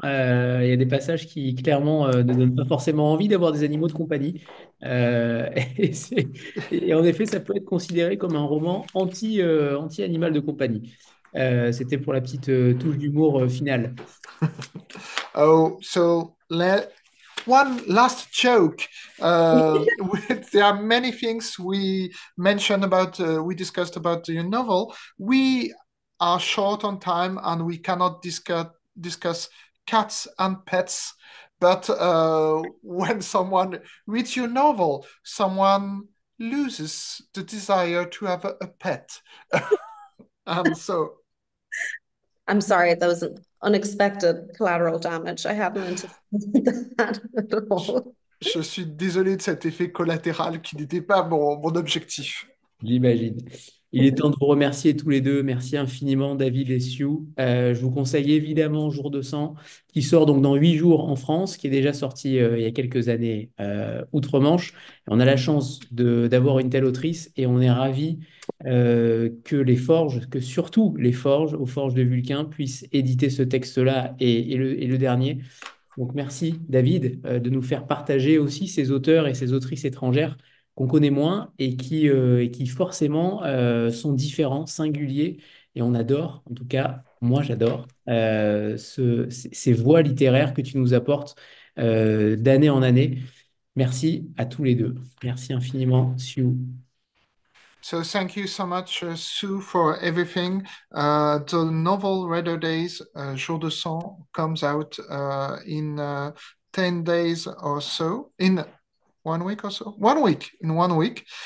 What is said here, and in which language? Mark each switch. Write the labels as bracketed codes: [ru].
[fr] Il y a des passages qui, clairement, ne donnent pas forcément envie d'avoir des animaux de compagnie. Et, et en effet, ça peut être considéré comme un roman anti-animal de compagnie. C'était pour la petite touche d'humour finale. [en] Oh, so one last joke. There are many things we mentioned about, we discussed about your novel. We are short on time and we cannot discuss cats and pets. But when someone reads your novel, someone loses the desire to have a pet. And so I'm sorry, that was an unexpected collateral damage. I hadn't anticipated that at all. [fr] je suis désolé de cet effet collatéral qui n'était pas mon objectif. J'imagine. Il est temps de vous remercier tous les deux. Merci infiniment, David et Sioux. Je vous conseille évidemment Jour de sang, qui sort donc dans 8 jours en France, qui est déjà sorti il y a quelques années outre-Manche. Et on a la chance d'avoir une telle autrice et on est ravis que les Forges, que surtout les Forges, aux Forges de Vulcain, puissent éditer ce texte-là et le dernier. Donc merci David de nous faire partager aussi ces auteurs et ces autrices étrangères qu'on connaît moins et qui forcément sont différents, singuliers. Et on adore, en tout cas, moi j'adore ces voix littéraires que tu nous apportes d'année en année. Merci à tous les deux. Merci infiniment, Sue. [en] So thank you so much, Sue, for everything. The novel Redder Days, Jour de Sang, comes out in 10 days or so, in 1 week or so, 1 week, in 1 week.